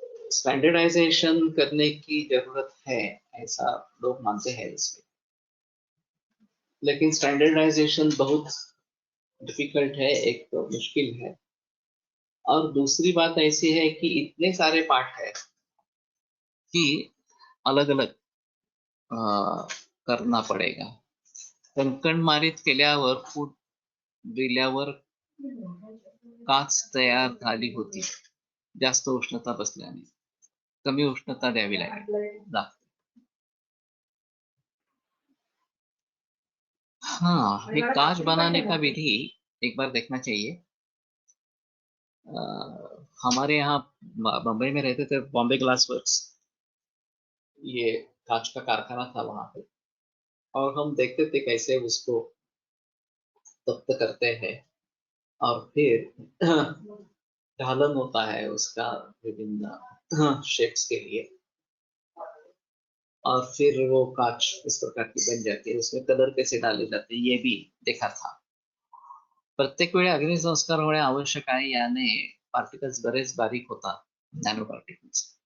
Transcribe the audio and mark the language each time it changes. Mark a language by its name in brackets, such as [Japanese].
[Hindi] Standardisation करने की जरूरत है, ऐसा लोग मानते हैं इसमें, लेकिन स्टैंडर्डाइजेशन बहुत डिफिकल्ट है, एक तो मुश्किल है। और दूसरी बात ऐसी है कि इतने सारे पाठ है कि अलग अलग करना पडेगा। [Marathi] कंकणमारीत केल्यावर फूट दिल्यावर काच तयार झाली होती, जास्त उष्णता बसल्याने कमी उष्णता द्यावी लागते। [Hindi] हाँ, ये कांच बनाने का विधि एक बार देखना चाहिए। हमारे यहाँ बम्बई में रहते थे, बॉम्बे ग्लास वर्क्स, ये कांच का कारखाना था वहां पे, और हम देखते थे कैसे उसको तप्त करते हैं और फिर ढालन होता है उसका विभिन्न शेप्स के लिए, और फिर वो कांच इस प्रकार की बन जाती है, उसमें कलर कैसे डाले जाते हैं ये भी देखा था। [Marathi] प्रत्येक वेळी अग्निसंस्कार होणे आवश्यक आहे, याने पार्टिकल्स बरेच बारीक होतात, नॅनो पार्टिकल्स।